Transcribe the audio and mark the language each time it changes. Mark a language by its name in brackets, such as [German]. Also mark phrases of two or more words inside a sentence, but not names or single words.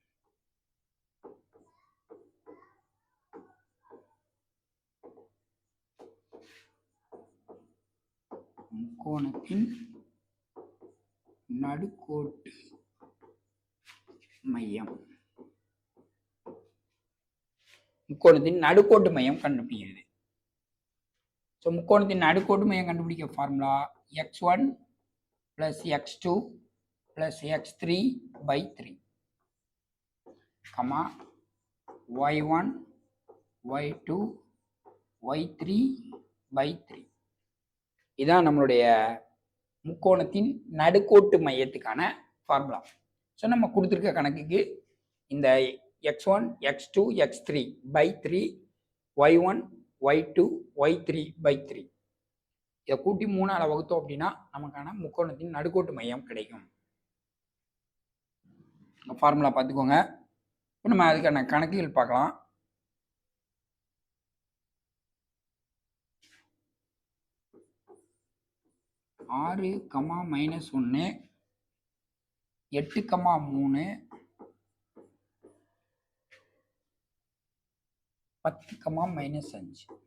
[Tamil] முக்கோணத்தின் நடுக்கோட்டு மையம். முக்கோணத்தின் நடுக்கோட்டு மையம் கண்டுபிடிக்கிறது. முக்கோணத்தின் நடுக்கோட்டு மையம் கண்டுபிடிக்க ஃபார்முலா [English] x1 plus x2 plus x3/3, [Tamil] y1 y2 y3/3. இதான் நம்மளுடைய முக்கோணத்தின் நடுக்கோட்டு மையத்துக்கான ஃபார்முலா. ஸோ நம்ம கொடுத்துருக்க கணக்குக்கு இந்த x1 x2 x3/3, y1 y2 y3/3 இதை கூட்டி 3ஆல் வகுத்தோம் அப்படின்னா நமக்கான முக்கோணத்தின் நடுக்கோட்டு மையம் கிடைக்கும். ஃபார்முலா பார்த்துக்கோங்க. இப்போ நம்ம அதுக்கான கணக்குகள் பார்க்கலாம். -6, -1, 8, 3, 10, -5.